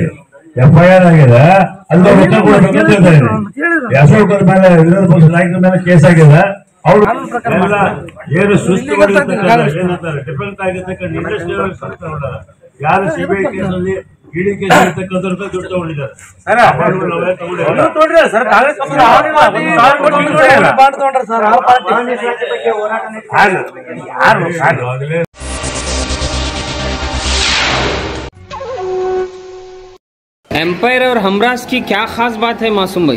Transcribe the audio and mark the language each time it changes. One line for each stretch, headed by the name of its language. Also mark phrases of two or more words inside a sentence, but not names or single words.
Kannada: FIR ಆಗಿದೆ, ಅಲ್ಲಿ ಲೆಕ್ಕ ಕೊಡಬೇಕು ಅಂತ ಹೇಳ್ತಾ ಇದ್ದೀನಿ. ಅಶೋಕ್ ಅವ್ರ ಮೇಲೆ, ವಿರೋಧ ಪಕ್ಷದ ನಾಯಕರ ಮೇಲೆ ಕೇಸ್ ಆಗಿದೆ. ಅವ್ರು ಎಲ್ಲ ಏನು ಸುಸ್ತು ಏನಂತಾರೆ ಡಿಫೆಕ್ಟ್ ಆಗಿರ್ತಕ್ಕಂಥ ಇಂಡಸ್ಟ್ರಿಯಲ್ ಯಾರು CBI ಕೇಸಲ್ಲಿ ಇಡಿ ಕೇಸ್ ಇರ್ತಕ್ಕಂಥವ್ರ ದುಡ್ಡು ತಗೊಂಡಿದ್ದಾರೆ.
Hindi: एम्पायर और हमराज की क्या खास बात है मासूम भाई?